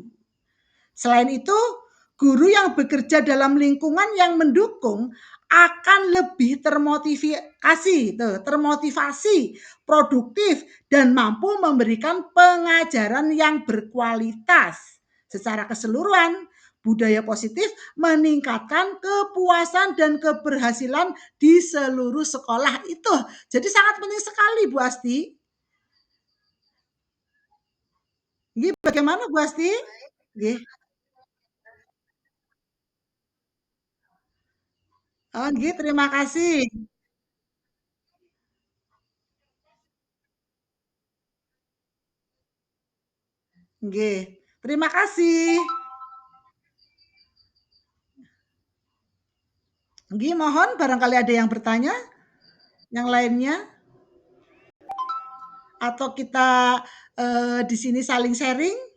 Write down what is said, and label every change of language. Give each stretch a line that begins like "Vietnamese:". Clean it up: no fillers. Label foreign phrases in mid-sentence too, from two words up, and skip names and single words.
Indonesian: Selain itu, guru yang bekerja dalam lingkungan yang mendukung akan lebih termotivasi, produktif, dan mampu memberikan pengajaran yang berkualitas. Secara keseluruhan, budaya positif meningkatkan kepuasan dan keberhasilan di seluruh sekolah itu. Jadi sangat penting sekali Bu Asti. Nggih, bagaimana Bu Asti? Nggih. Oh, nggih, terima kasih. Nggih, terima kasih. Nggih, mohon barangkali ada yang bertanya, yang lainnya, atau kita di sini saling sharing.